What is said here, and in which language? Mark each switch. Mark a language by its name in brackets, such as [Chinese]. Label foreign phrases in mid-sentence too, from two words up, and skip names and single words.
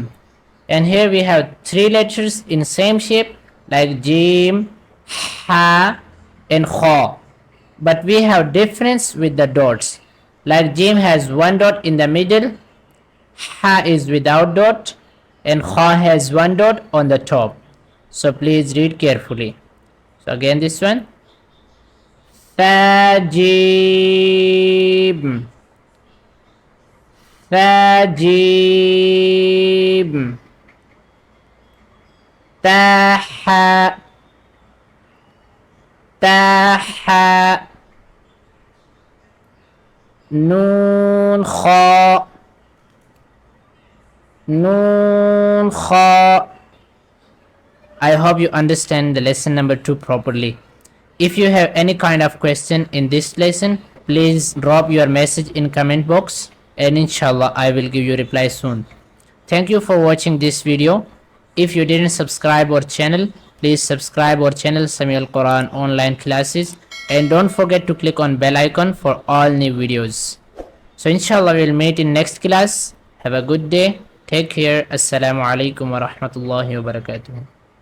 [English] And here we have three letters in same shape like jim, ha, and kha. But we have difference with the dots. Like jim has one dot in the middle, ha is without dot, and kha has one dot on the top. So please read carefully. So again this one. [Arabic] Fajim. Fajim. Taha. Taha. Nun kha. Nun kha. [English] I hope you understand the lesson number 2 properly. If you have any kind of question in this lesson, please drop your message in comment box and inshallah I will give you reply soon. Thank you for watching this video. If you didn't subscribe our channel, please subscribe our channel Sami Al Quran online classes, and don't forget to click on bell icon for all new videos. So inshallah we'll meet in next class. Have a good day. Take care. [Arabic] Assalamu alaikum wa rahmatullahi wa barakatuh.